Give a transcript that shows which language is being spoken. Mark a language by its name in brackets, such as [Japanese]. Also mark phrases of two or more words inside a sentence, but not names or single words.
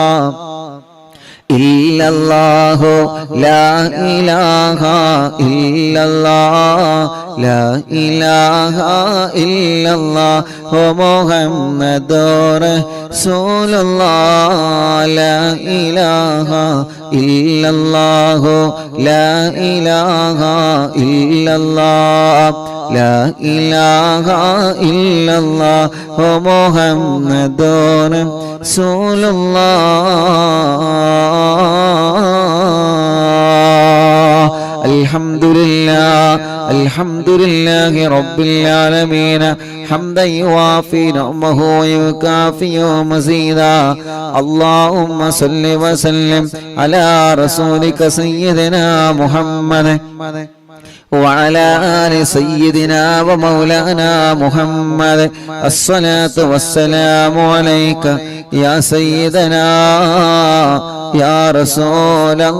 [Arabic] إلا الله لا إله إلا الله لا إله إلا الله محمد رسول الله لا إله إلا الله لا إله إلا الله لا إله إلا الله محمد റസൂലുള്ളാഹ് الحمد لله رب العالمين حمدا يوافي نعمه ويكافئ مزيدا اللهم صل وسلم على رسولك سيدنا محمد وعلى آل سيدنا ومولانا محمد الصلاة والسلام عليك يا سيدنا يا رسول